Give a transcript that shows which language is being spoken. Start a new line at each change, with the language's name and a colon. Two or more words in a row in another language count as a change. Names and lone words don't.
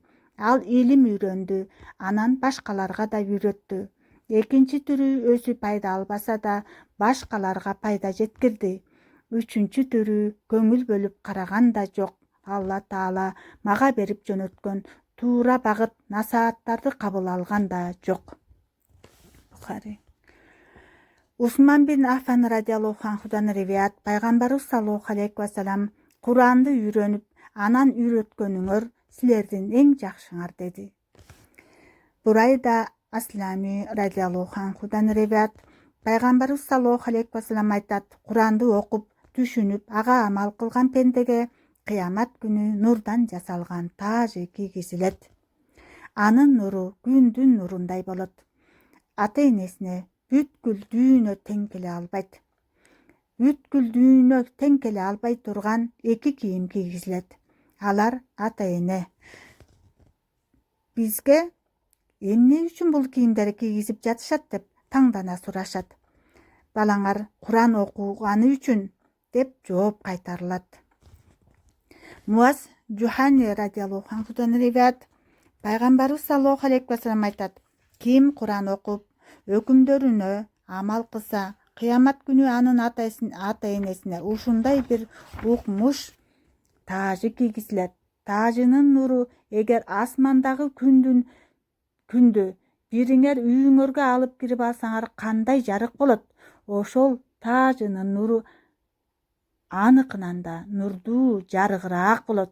Kyrgyz: Ал илим үйрөндү, анан башкаларга да үйрөттү. Экинчи түрү өзү пайда албаса да башкаларга пайда жеткирди. Үчүнчү түрү көңүл бөлүп караган да жок. Алла Таала мага берип жөнөткөн туура багыт насааттарды кабыл алган да жок. Бухари. Усман бин Аффан радиаллаху анхудан риваят Пайгамбарыбыз
Arabic: صلى الله عليه وسلم
Kyrgyz: Куранды үйрөнүп, анан үйрөткөнүңөр силердин эң жакшыңар деди. Бурайда Аслами радиаллаху анхудан риваят Пайгамбарыбыз
Arabic: صلى الله عليه وسلم
Kyrgyz: айтат: Куранды окуп, түшүнүп, ага амал кылган пендеге кыямат күнү нурдан жасалган таажы кийгизилет. Анын нуру күндүн нурундай болот. Ата-энесине бүткүл дүйнө тең келе албайт. Бүткүл дүйнө тең келе албай турган 2 кийим кийгизилет. Алар ата-эне. Бизге эмне үчүн бул кийимдерди кийгизип жатышат деп таңдана сурашат. Балаңар Куран окуганы үчүн деп жооп кайтарылат. Муаз Жухани радиаллаху анхудан риваят Пайгамбарыбыз
Arabic: صلى الله عليه وسلم
Kyrgyz: айтат: Ким Куран окуп, өкүмдөрүнө амал кылса, кыямат күнү анын ата-энесине ушундай бир укмуш таажы кийгизилет. Таажынын нуру эгер асмандагы күндү бириңер үйүңөргө алып кирип алсаңар кандай жарык болот, ошол таажынын нуру аныкынан да нурдуу, жарыгыраак болот.